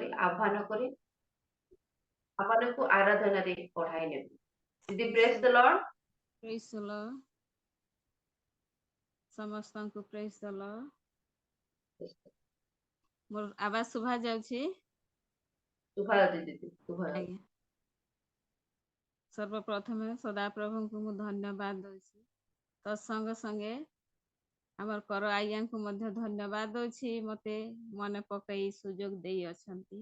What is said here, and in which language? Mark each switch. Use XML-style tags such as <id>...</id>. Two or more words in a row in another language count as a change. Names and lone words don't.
<or>ଆହ୍ୱାନ କରି ଆପଣଙ୍କୁ ଆରାଧନାରେ ପଢାଇ ନେବି। ଦିଦି</or> <en>Praise ପ୍ରେଜ୍ the the Lord. praise the Lord. ସମସ୍ତଙ୍କୁ praise the Lord.</en> <or>ମୋର ଆବାଜ ଶୁଭା ଯାଉଛି? ଶୁଭାଯାଉଛି ଦିଦି, ଶୁଭାଯାଉଛି। ଆଜ୍ଞା। ସର୍ବପ୍ରଥମେ ସଦାପ୍ରଭୁଙ୍କୁ ମୁଁ ଧନ୍ୟବାଦ ଦଉଛି। ତ ସଙ୍ଗେ ସଙ୍ଗେ ଆମର କର ଆଜ୍ଞାଙ୍କୁ ମଧ୍ୟ ଧନ୍ୟବାଦ ଦଉଛି, ମତେ ମନେ ପକାଇ ସୁଯୋଗ ଦେଇ ଅଛନ୍ତି।</or>